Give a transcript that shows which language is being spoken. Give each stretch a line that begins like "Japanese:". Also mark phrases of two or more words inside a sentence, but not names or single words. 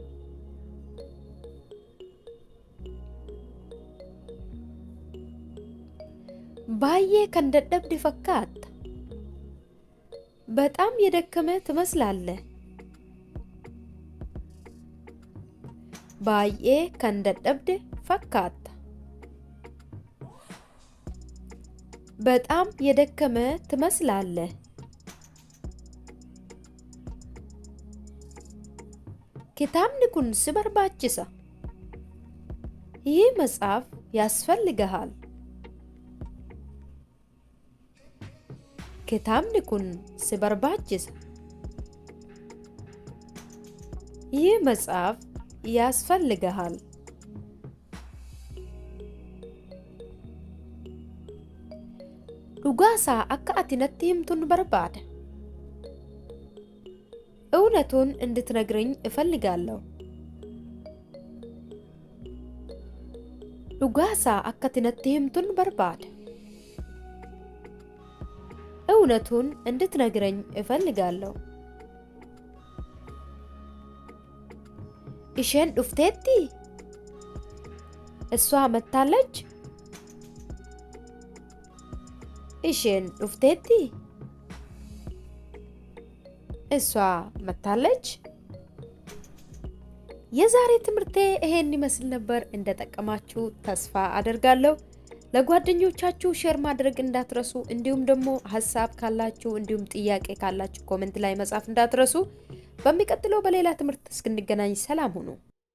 Amharic: ባዬ ከንደደብድ ፈካት በጣም የደከመ ትመስላለህ። ባዬ ከንደደብድ ፈካት በጣም የደከመ ትመስላለህ።
Oromo: kitaabni kun si barbaachisa.
Amharic: ይህ መጽሐፍ ያስፈልግሃል.
Oromo: kitaabni kun si barbaachisa.
Amharic: ይህ መጽሐፍ ያስፈልግሃል.
Oromo: dhugaasaa akka ati natti himtuun barbaada.
Amharic: እውነቱን እንድትነግረኝ እፈልጋለሁ.
Oromo: dhugaasaa akka ati natti himtuun barbaada.
Amharic: እውነቱን እንድትነግረኝ እፈልጋለሁ.
Oromo: isheen dhufteetti?
Amharic: እሷ መታለች?
Oromo: isheen dhufteetti?
Amharic: እሷ መታለች? የዛሬ ትምህርቴ ይሄን ይመስል ነበር። እንደተጠቀማችሁ ተስፋ አደርጋለሁ። ለጓደኞቻችሁ ሼር ማድረግ እንዳትረሱ። እንዲሁም ደግሞ ሐሳብ ካላችሁ እንዲሁም ጥያቄ ካላችሁ ኮሜንት ላይ መጻፍ እንዳትረሱ። በሚቀጥለው በሌላ ትምህርት እስክንገናኝ ሰላም ሁኑ።